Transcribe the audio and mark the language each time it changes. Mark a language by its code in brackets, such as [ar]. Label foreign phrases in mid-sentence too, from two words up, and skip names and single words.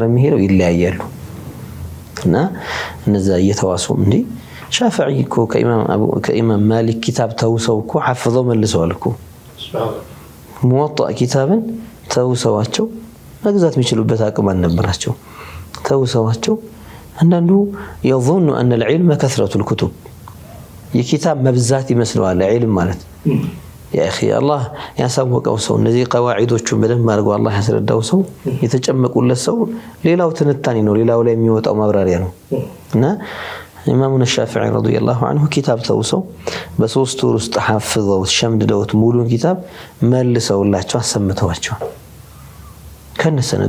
[am] የሚሄደው ይለያያሉ። እና እነዛ እየተዋሱም እንዴ ሻፊዒ እኮ ከኢማም ማሊክ ኪታብ ተውሰው እኮ ሐፍዘው መልሰዋል እኮ ሙወጣ ኪታብን ተውሰዋቸው መግዛት የሚችሉበት አቅም አልነበራቸው። ተውሰዋቸው አንዳንዱ [ar] يظن أن العلم كثرة الكتب [am] የኪታብ መብዛት ይመስለዋል ዒልም ማለት [ar] يا أخي [am] الله ያሳወቀው ሰው እነዚህ ቀዋዒዶቹን በደንብ አድርጎ አላህ ያስረዳው ሰው የተጨመቁለት ሰው ሌላው ትንታኔ ነው፣ ሌላው ላይ የሚወጣው ማብራሪያ ነው። እና ኢማሙና ሻፊዒ [ar] رضي الله عنه [am] ኪታብ ተውሰው በ3 ወር ውስጥ ሐፍዘው ሸምድደውት ሙሉን ኪታብ መልሰውላቸው አሰምተዋቸው ከነሰነዱ